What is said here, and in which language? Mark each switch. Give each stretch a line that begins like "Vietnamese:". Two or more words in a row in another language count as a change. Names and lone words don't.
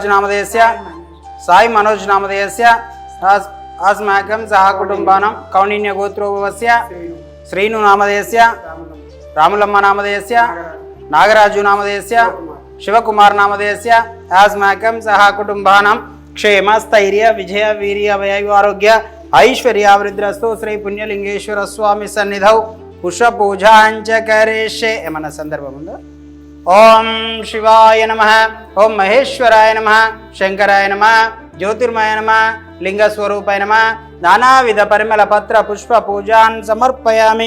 Sanskrit: नामधेयस्य साई मनोज नामधेयस्य अस्माकं सह कुटुंबानां कौंडिन्य गोत्रोभवस्य श्रीनु नामधेयस्य रामुलम्म नामधेयस्य नागराजु नामधेयस्य शिवकुमार नामधेयस्य अस्माकं सह कुटुंबानां क्षेम स्थैर्य विजय वीर्य वैभव आरोग्य ऐश्वर्यावृद्धिरस्तु। श्री पुण्यलिंगेश्वर स्वामी सन्निधौ पुष्प पूजांच करिष्ये
Telugu: ఏమన్నా సందర్భం ఉందా?
Sanskrit: ఓం శివాయ నమః, ఓం మహేశ్వరాయ నమః, శంకరాయ నమః, జ్యోతిర్మయ నమః, లింగస్వరూపాయ నమః। నానావిధ పరిమళ పత్ర పుష్ప పూజాన్ సమర్పయామి।